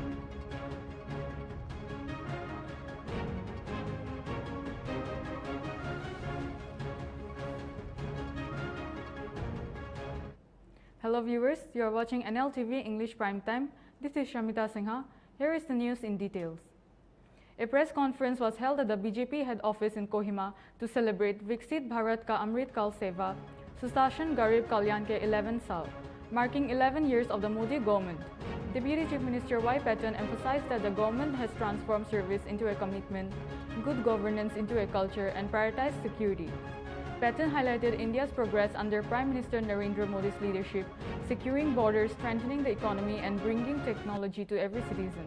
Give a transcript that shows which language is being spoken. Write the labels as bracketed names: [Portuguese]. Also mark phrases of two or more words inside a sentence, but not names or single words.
[English] Hello viewers, you are watching Nltv English Primetime. This is Shamita Singha. Here is the news in details. A press conference was held at the BJP head office in Kohima to celebrate Viksit Bharat Ka Amrit Kal Seva, Susashan Garib Kalyan Ke 11 Saal, marking 11 years of the Modi government. Deputy Chief Minister Y. Patten emphasized that the government has transformed service into a commitment, good governance into a culture, and prioritized security. Patten highlighted India's progress under Prime Minister Narendra Modi's leadership, securing borders, strengthening the economy, and bringing technology to every citizen.